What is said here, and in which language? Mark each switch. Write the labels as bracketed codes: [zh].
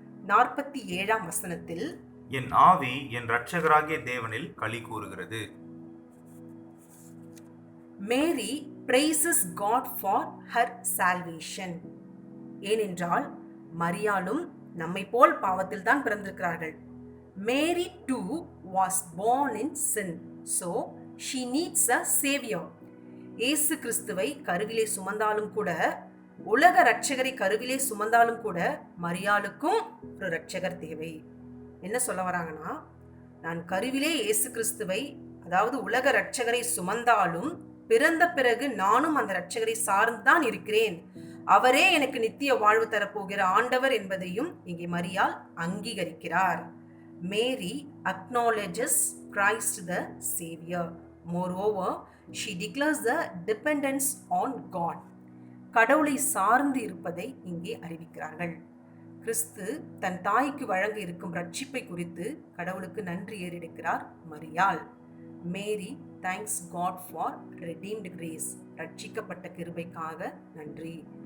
[ta] 47ஆம் வசனத்தில், என் ஆவி என் இரட்சகராகிய தேவனில் களி கூறுகிறது. [en] Mary praises God for her salvation. [ta] ஏனென்றால் மரியாளும் நம்மை போல் பாவத்தில் தான் பிறந்திருக்கிறார்கள். [en] Mary too was born in sin, so she needs a savior. [ta] இயேசு கிறிஸ்துவை கருவிலே சுமந்தாலும் கூட, உலக இரட்சகரை கருவிலே சுமந்தாலும் கூட, மரியாளுக்கும் ஒரு இரட்சகர் தேவை. என்ன சொல்ல வராங்கன்னா, நான் கருவிலே இயேசு கிறிஸ்துவை, அதாவது உலக இரட்சகரை சுமந்தாலும் பிறந்த பிறகு நானும் அந்த இரட்சகரை சார்ந்துதான் இருக்கிறேன். அவரே எனக்கு நித்திய வாழ்வு தரப்போகிற ஆண்டவர் என்பதையும் இங்கே மரியாள் அங்கீகரிக்கிறார். [en] Mary acknowledges Christ the Savior. Moreover, she declares the dependence on God. [ta] கடவுளை சார்ந்து இருப்பதை இங்கே அறிவிக்கிறார்கள். கிறிஸ்து தன் தாய்க்கு வழங்க இருக்கும் ரட்சிப்பை குறித்து கடவுளுக்கு நன்றி ஏறெடுக்கிறார் மரியாள். [en] Mary thanks God for redeemed grace. [ta] ரட்சிக்கப்பட்ட கிருபைக்காக நன்றி.